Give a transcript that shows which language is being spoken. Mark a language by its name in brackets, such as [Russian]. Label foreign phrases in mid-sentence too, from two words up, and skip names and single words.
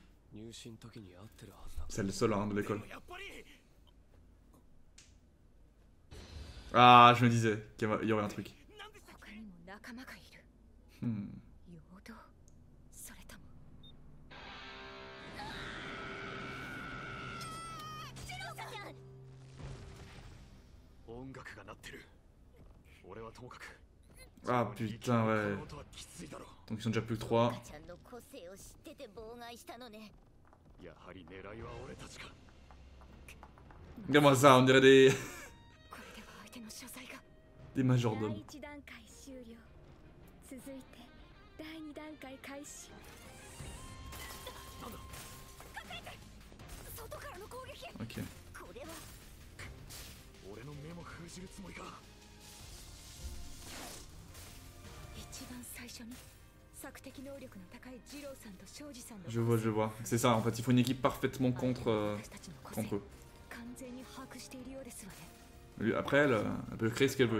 [French] C'est le seul hein, de l'école. Ah, je me disais qu'il y aurait un truc. Hmm. [Japanese] 音楽が鳴ってる。俺はともかく。 [French] Ah putain, ouais. Donc ils sont déjà plus que 3. [Japanese] やはり狙いは俺たちか。 [French] Regarde-moi ça, on dirait des majordomes. Ok. [Japanese] 俺の目も封じるつもりか。 [French] Je vois. C'est ça, en fait, il faut une équipe parfaitement contre eux. Après, elle peut créer ce qu'elle veut.